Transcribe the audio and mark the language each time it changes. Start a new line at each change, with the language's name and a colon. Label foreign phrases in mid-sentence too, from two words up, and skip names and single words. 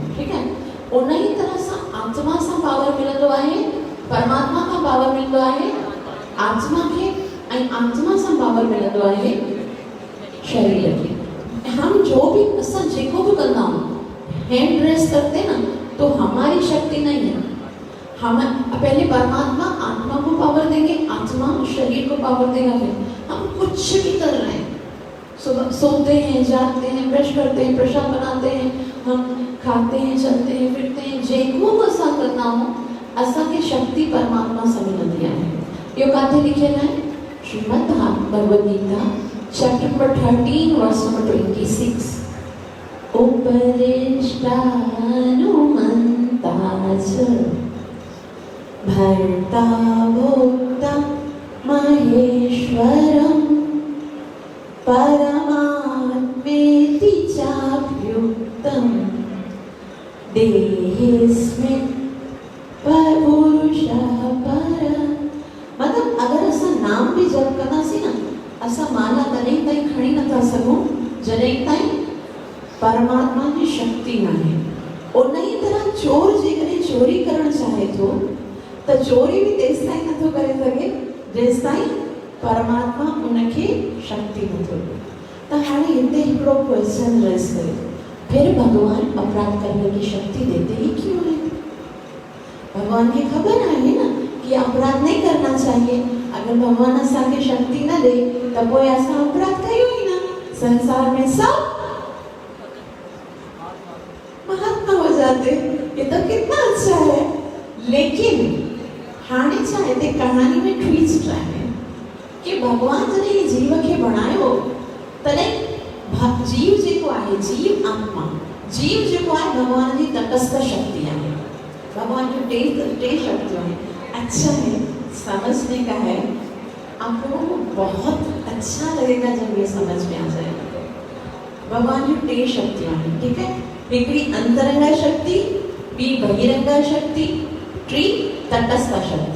Sindhi: ठीकु आहे, उन ई तरह सां आत्मा सां पावर मिलंदो आहे, परमात्मा खां पावर मिलंदो आहे आत्मा खे, ऐं आत्मा सां पावर मिलंदो आहे शरीर खे।
Hindi: हम जो भी
Sindhi: असां जेको भी कंदा आहियूं,
Hindi: हैंड रेस करते ना, तो हमारी शक्ति नहीं है। हम पहले परमात्मा आत्मा को पावर देंगे, आत्मा शरीर को पावर देगा। फिर हम कुछ भी कर रहे हैं, सुबह सोते हैं, जागते हैं, ब्रश करते हैं, प्रसाद बनाते हैं, हम खाते हैं, चलते हैं, फिरते हैं,
Sindhi: जेको असां कंदा आहियूं असांखे शक्ति परमात्मा सां मिलंदी आहे। इहो काथे लिखियल आहे?
English: श्रीमद् भगवद गीता chapter number 13 verse number 26.
Sanskrit: उपरिष्टानुमन्ता च भर्ता भोक्ता महेश्वरम् परमात्मेति चाप्युक्तम् देहेऽस्मिन् पुरुषः परः।
Sindhi: मतलब अगर असां नाम भी जप कंदासीं न, असां माला तॾहिं ताईं खणी नथा सघूं जॾहिं ताईं परमात्मा जी शक्ति न आहे। उन ई तरह चोर जेकॾहिं चोरी करणु चाहे थो त चोरी भी तेसि ताईं नथो करे सघे जेसि ताईं परमात्मा उनखे शक्ति नथो ॾे। त हाणे हिते हिकिड़ो क्वेश्चन रेस करे,
Hindi: फिर भगवान अपराध करने की शक्ति देते ही क्यों है? भगवान की खबर है ना कि अपराध नहीं करना चाहिए।
Sindhi: अगर भगवान असांखे शक्ति न दे तो कोई असां अपराध कयो ही ना,
Hindi: संसार में सब महात्मा हो जाते। ये तो कितना अच्छा है।
Sindhi: लेकिन हाणे छा हिते कहानी में ट्विस्ट आहे कि भगवान जॾहिं जीव खे बणायो तॾहिं जीव जेको आहे, जीव आत्मा, जीव जेको आहे भगवान जी तटस्थ शक्ति आहे। भगवान जो टे शक्तियां हैं।
Hindi: अच्छा है, समझने का है। आप लोगों को बहुत अच्छा लगेगा जब ये समझ में आ जाएगा।
Sindhi: भगवान जो टे शक्तियां हैं,
Hindi: ठीक है,
Sindhi: हिकड़ी अंतरंगा शक्ति, बी बहिरंगा शक्ति, टी तटस्थ शक्ति।